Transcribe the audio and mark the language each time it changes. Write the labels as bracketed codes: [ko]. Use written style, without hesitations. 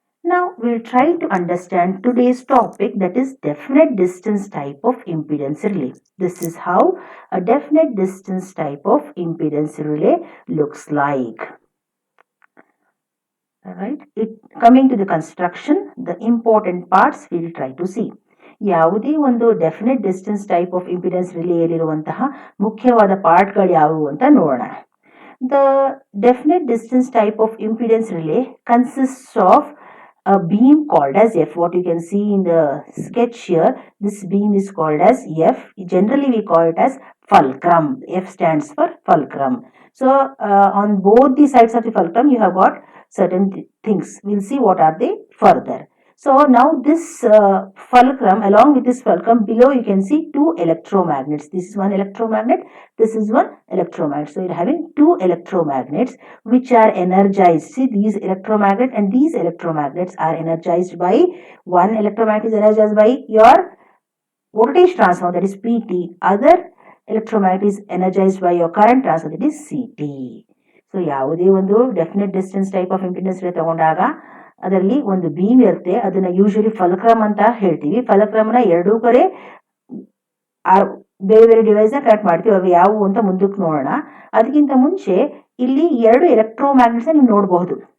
[en] Now we'll try to understand today's topic, that is definite distance type of impedance relay. This is how a definite distance type of impedance relay looks like. Alright, coming to the construction, the important parts we'll try to see. [kn] ಯಾವುದೇ ಒಂದು definite distance type of impedance ರಿಲೇಯಲ್ಲಿರುವಂತಹ ಮುಖ್ಯವಾದ ಪಾರ್ಟ್ಗಳು ಯಾವುವು ಅಂತ ನೋಡೋಣ. [en] The definite distance type of impedance relay consists of a beam called as F. What you can see in the sketch here, this beam is called as F. Generally we call it as fulcrum. F stands for fulcrum. So on both the sides of the fulcrum you have got certain things. We'll see what are they further. So now this fulcrum, along with this fulcrum, below you can see two electromagnets. This is one electromagnet, this is one electromagnet. So you're having two electromagnets which are energized. See, these electromagnet and these electromagnets are energized by, one electromagnet is energized by your voltage transformer, that is PT. Other electromagnet is energized by your current transformer, that is CT. [kn] So ಯಾವುದೇ ಒಂದು definite distance type of impedance ತಗೊಂಡಾಗ ಅದರಲ್ಲಿ ಒಂದು beam ಇರುತ್ತೆ, ಅದನ್ನ usually ಫಲಕ್ರಮ್ ಅಂತ ಹೇಳ್ತೀವಿ. ಫಲಕ್ರಮ್ನ ಎರಡೂ ಕಡೆ ಬೇರೆ ಬೇರೆ ಡಿವೈಸ್ ನ ಕನೆಕ್ಟ್ ಮಾಡ್ತೀವಿ. ಅವು ಯಾವುವು ಅಂತ ಮುಂದಕ್ಕೆ ನೋಡೋಣ. ಅದಕ್ಕಿಂತ ಮುಂಚೆ ಇಲ್ಲಿ ಎರಡು ಎಲೆಕ್ಟ್ರೋಮ್ಯಾಗ್ನೆಟ್ಸ್ ನೀವು ನೋಡಬಹುದು.